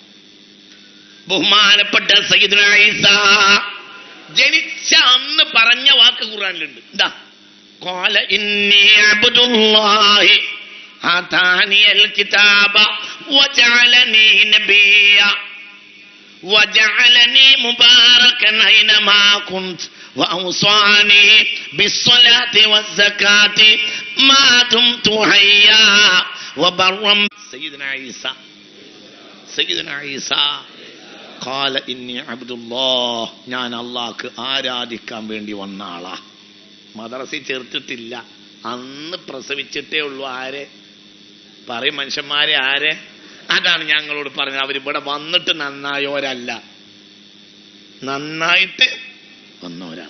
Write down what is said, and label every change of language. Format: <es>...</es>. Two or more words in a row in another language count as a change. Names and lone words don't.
<ml>ബഹുമാനപ്പെട്ട സയ്യിദുന ഈസാ ജനിച്ച അന്ന് പറഞ്ഞ വാക്ക് ഖുർആനിലുണ്ട്.</ml> <ar>എന്താ? قال إني عبد الله آتاني الكتاب وجعلني نبيا وجعلني مباركا أينما كنت وأوصاني بالصلاة والزكاة ما دمت حيا وبرا. سيدنا عيسى قال إني عبد الله,</ar> <ml>ഞാൻ അല്ലാഹ്ക്ക് ആരാധിക്കാൻ വേണ്ടി വന്ന ആളാ. മദ്രസയിൽ ചേർത്തിട്ടില്ല, അന്ന് പ്രസവിച്ചിട്ടേ ഉള്ളൂ. ആരെ പറയും മനുഷ്യന്മാരെ? ആരെ? അതാണ് ഞങ്ങളോട് പറഞ്ഞത്. അവരിവിടെ വന്നിട്ട് നന്നായോരല്ല, നന്നായിട്ട് വന്നവരാണ്.</ml>